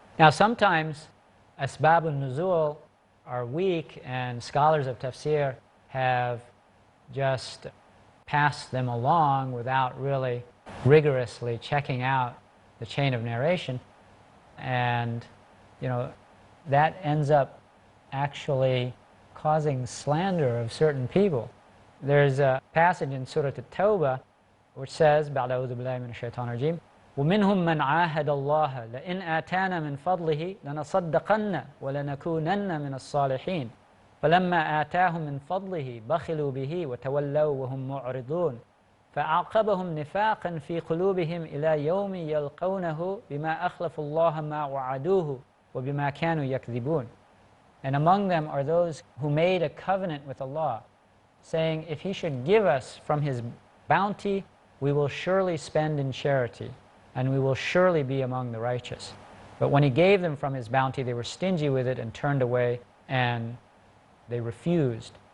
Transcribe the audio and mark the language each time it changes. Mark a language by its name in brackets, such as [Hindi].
[English] Now, sometimes Asbaab Nuzool are weak, and scholars of tafsir have just passed them along without really rigorously checking out the chain of narration, and that ends up actually causing slander of certain people. There's a passage in Surah At-Tawbah which says, [Arabic] بعد أعوذ بالله من الشيطان الرجيم ومنهم من عاهد الله لئن آتانا من فضله لنصدقن ولنكونن من الصالحين فلما آتاهم من فضله بخلوا به وتولوا وهم معرضون فأعقبهم نفاقا في قلوبهم إلى يوم يلقونه بما أخلفوا الله ما وعدوه وبما كانوا يكذبون. [English] And among them are those who made a covenant with Allah, saying, if He should give us from His bounty, we will surely spend in charity, and we will surely be among the righteous. But when He gave them from His bounty, they were stingy with it and turned away, and they refused.